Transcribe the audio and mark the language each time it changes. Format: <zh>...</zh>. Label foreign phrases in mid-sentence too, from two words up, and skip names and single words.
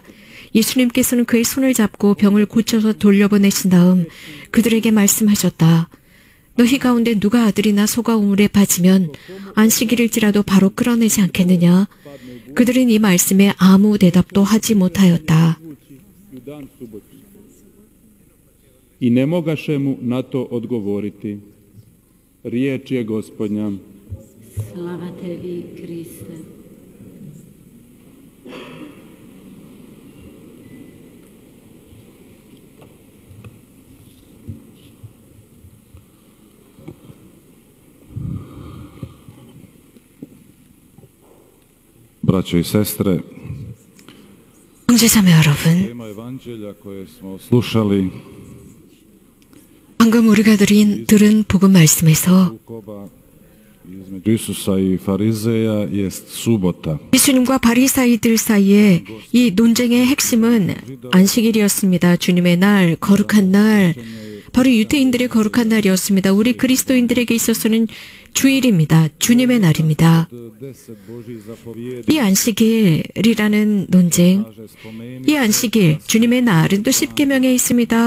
<ko>예수님께서는 그의 손을 잡고 병을 고쳐서 돌려보내신 다음 그들에게 말씀하셨다. 너희 가운데 누가 아들이나 소가 우물에 빠지면 안식일일지라도 바로 끌어내지 않겠느냐? 그들은 이 말씀에 아무 대답도 하지 못하였다.</ko> <hr>i ne mogaše mu na to odgovoriti. Riječ je Gospodnja. Slava tebi, Kriste. Braćo i sestre,</hr> <ko>형제자매 여러분,</ko> <hr>tema evanđelja koje smo slušali</hr> <ko>방금 우리가 들은 복음 말씀에서</ko> <hr>sukoba između Isusa i Farizeja jest subota.</hr> <ko>예수님과 바리사이들 사이에 이 논쟁의 핵심은 안식일이었습니다. 주님의 날, 거룩한 날, 바로 유대인들의 거룩한 날이었습니다. 우리 그리스도인들에게 있어서는 주일입니다. 주님의 날입니다. 이 안식일이라는 논쟁, 이 안식일, 주님의 날은 또 십계명에 있습니다.</ko>